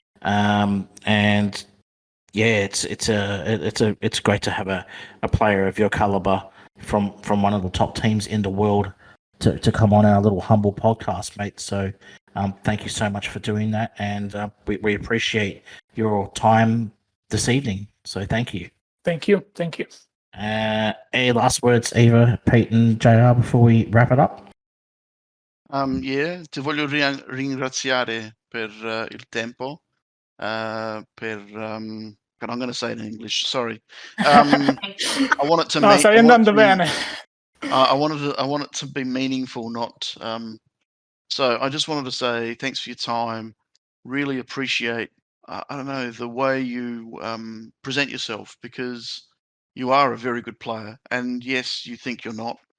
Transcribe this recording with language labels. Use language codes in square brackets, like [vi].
[en] And yeah, it's great to have a player of your caliber from one of the top teams in the world to come on our little humble podcast, mate. So thank you so much for doing that, and we appreciate your time this evening. So thank you. Thank you. Thank you. Any last words, Eva, Pete, and JR before we wrap it up? [it] Yeah, ti voglio ringraziare per il tempo. [en] But I'm going to say it in English. Sorry. I want it to [it] No, stai andando bene. [en] I want it to be meaningful, not. So I just wanted to say thanks for your time. Really appreciate. I don't know the way you present yourself, because you are a very good player, and yes, you think you're not.